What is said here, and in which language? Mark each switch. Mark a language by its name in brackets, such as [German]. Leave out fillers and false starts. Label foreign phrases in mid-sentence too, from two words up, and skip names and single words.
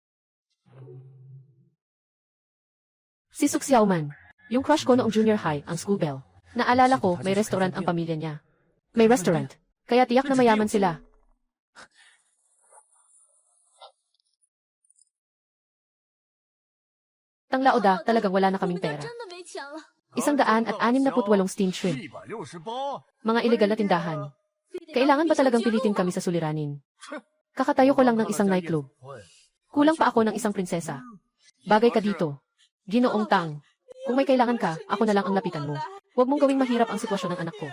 [Filipino] Si Suk Xiaoman. Yung crush ko noong [English] junior high, [Filipino] ang [English] school bell. [Filipino] Naalala ko, may restaurant ang pamilya niya. May restaurant. Kaya tiyak na mayaman sila. Tanglaoda, talagang wala na kaming [Chinese] 我们 [Filipino] pera. [Chinese] 真的没钱了。 [English] 168 steamed shrimp. 168 [Filipino] Mga ilegal na tindahan. Kailangan ba talagang pilitin kami sa suliranin? Kakatayo ko lang ng isang nightclub. Kulang pa ako ng isang prinsesa. Bagay ka dito. Ginoong Tang. Kung may kailangan ka, ako na lang ang lapitan mo. Huwag mong gawing mahirap ang sitwasyon ng anak ko.